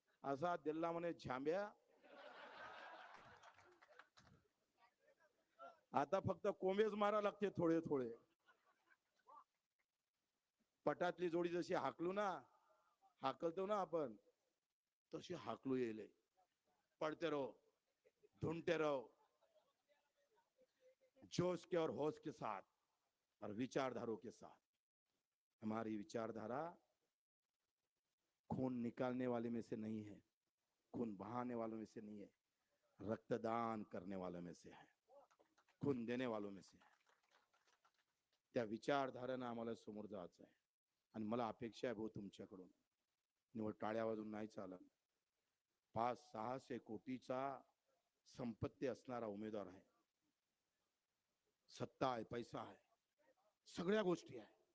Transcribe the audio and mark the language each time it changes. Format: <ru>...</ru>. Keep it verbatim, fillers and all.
<mr>असा दिल्ला म्हणे झांब्या, आता फक्त कोंबेच मारा लागते थोडे थोडे. पटातली जोडी जशी हाकलू ना, हाकलतो ना आपण, तशी हाकलू येले.</mr> <hi>पडते रहो, ढूंढते रहो, जोश के और होश के साथ और विचारधारों के साथ. हमारी विचारधारा खून निकालने वाले में से नहीं है, खून बहाने वालों में से नहीं है, रक्तदान करने वालों में से है, खून देने वालों में से है.</hi> <mr>त्या विचारधारेनं आम्हाला समोर जायचं आहे. आणि मला अपेक्षा आहे भाऊ तुमच्याकडून. निवड टाळ्या वाजून नाही चालत. पाच सहाशे कोटीचा संपत्ती असणारा उमेदवार आहे, सत्ता आहे, पैसा आहे, सगळ्या गोष्टी आहे.</mr>